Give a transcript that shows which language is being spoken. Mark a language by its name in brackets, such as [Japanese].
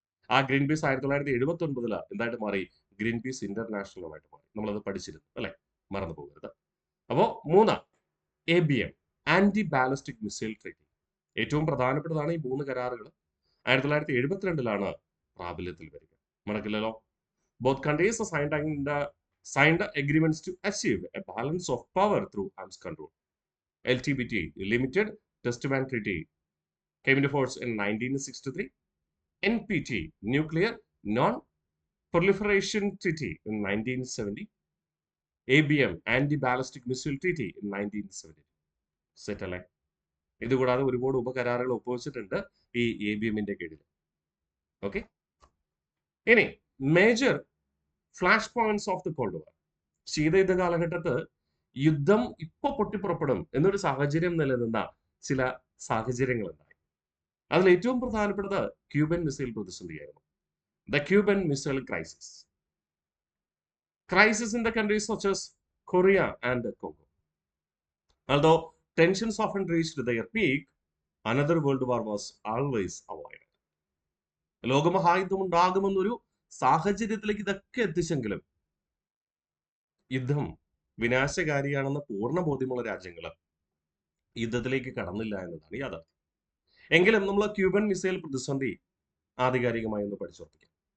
[Malayalam] ആ green peas 1979 എന്തായിട്ട് മാറി? ഗ്രീൻ പീസ് ഇന്റർനാഷണലുമായിട്ട് മാറി. നമ്മളത് പഠിച്ചിരുന്നു അല്ലെ? മറന്നു പോകരുത്. [English] അപ്പോ 3 ABM, anti ballistic missile treaty. [Malayalam] ഏറ്റവും പ്രധാനപ്പെട്ടതാണ് ഈ 3 കരാറുകൾ. 1972 പ്രാബല്യത്തിൽ വരിക. മറക്കില്ലല്ലോ. [English] Both countries signed agreements to achieve a balance of power through arms control. LTBT, Limited Test Ban Treaty, came into force in 1963. NPT, Nuclear Non-Proliferation Treaty in 1970. ABM, Anti-Ballistic Missile Treaty in 1970. [Malayalam] Set അല്ലേ? ഇതുകൂടാതെ ഒരുപാട് ഉപകരാറുകൾ ഒപ്പുവെച്ചിട്ടുണ്ട് ഈ ABMന്റെ കീഴിൽ. Okay. [English] ഇനി major flash points of the cold war. [Malayalam] ശീതയുദ്ധ കാലഘട്ടത്ത് യുദ്ധം ഇപ്പൊ പൊട്ടിപ്പുറപ്പെടും എന്നൊരു സാഹചര്യം നിലനിന്ന ചില സാഹചര്യങ്ങൾ ഉണ്ടായി. അതിൽ ഏറ്റവും പ്രധാനപ്പെട്ടത് Cuban missile പ്രതിസന്ധിയായിരുന്നു. [English] The Cuban missile crisis. Crisis in the countries such as Korea and Congo. Although tensions often reached their peak, another world war was always avoided. [Malayalam] ലോകമഹായുദ്ധം ഉണ്ടാകുമെന്നൊരു സാഹചര്യത്തിലേക്ക് ഇതൊക്കെ എത്തിച്ചെങ്കിലും യുദ്ധം വിനാശകാരിയാണെന്ന് പൂർണ്ണ ബോധ്യമുള്ള രാജ്യങ്ങൾ യുദ്ധത്തിലേക്ക് കടന്നില്ല എന്നതാണ് യാഥാർത്ഥ്യം. എങ്കിലും നമ്മൾ ക്യൂബൻ മിസൈൽ പ്രതിസന്ധി ആധികാരികമായി ഒന്ന് പഠിച്ചുറപ്പിക്കാം.